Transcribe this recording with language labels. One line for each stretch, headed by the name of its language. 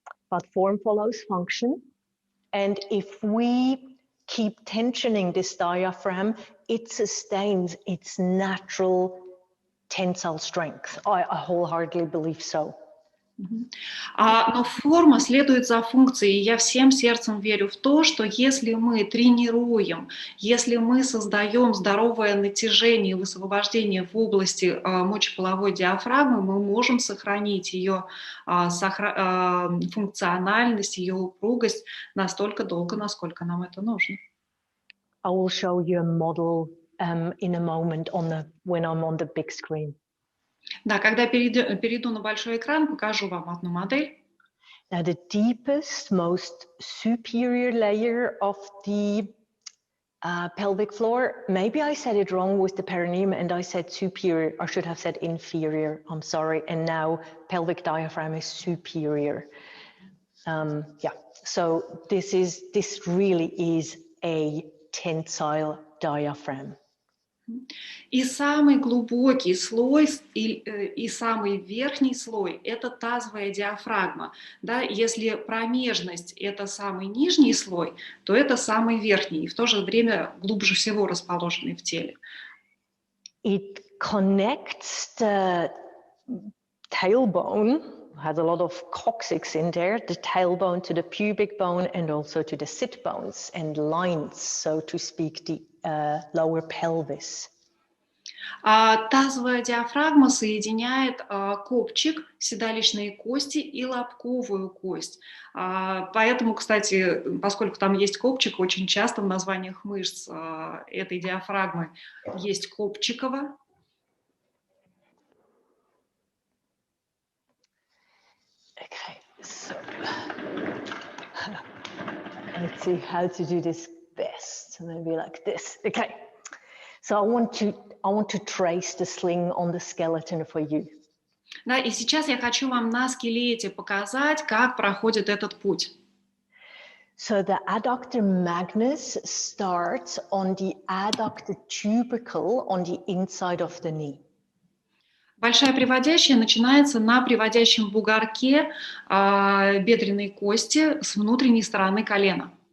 English: But form follows function, and if we keep tensioning this diaphragm, it sustains its natural tensile strength. I wholeheartedly believe so.
Russian: Но форма следует за функцией. И я всем сердцем верю в то, что если мы тренируем, если мы создаем здоровое натяжение и высвобождение в области мочеполовой диафрагмы, мы можем сохранить ее функциональность, ее упругость настолько долго, насколько нам это нужно.
English: I will show you a model in a moment when I'm on the big screen.
Russian: Да, когда перейду на большой экран, покажу вам одну модель.
English: Now, the deepest, most superior layer of the pelvic floor, maybe I said it wrong with the perineum and I said superior. I should have said inferior. I'm sorry. And now pelvic diaphragm is superior. Yeah, so this really is a tensile diaphragm.
Russian: И самый глубокий слой и самый верхний слой – это тазовая диафрагма. Да? Если промежность – это самый нижний слой, то это самый верхний, и в то же время глубже всего расположенный в теле.
English: It connects the tailbone, has a lot of coccyx in there, the tailbone to the pubic bone and also to the sit bones and lines, so to speak, the lower pelvis.
Russian: Тазовая диафрагма соединяет копчик, седалищные кости и лобковую кость. Поэтому, кстати, поскольку там есть копчик, очень часто в названиях мышц этой диафрагмы есть копчиково.
English: Okay, so let's see how to do this best. Maybe like this. Okay, so I want to trace the sling on the skeleton for you.
Russian: Да, и сейчас я хочу вам на скелете показать, как проходит этот путь.
English: So the adductor magnus starts on the adductor tubercle on the inside of the knee.
Russian: Большая приводящая начинается на приводящем бугорке бедренной кости с внутренней стороны колена.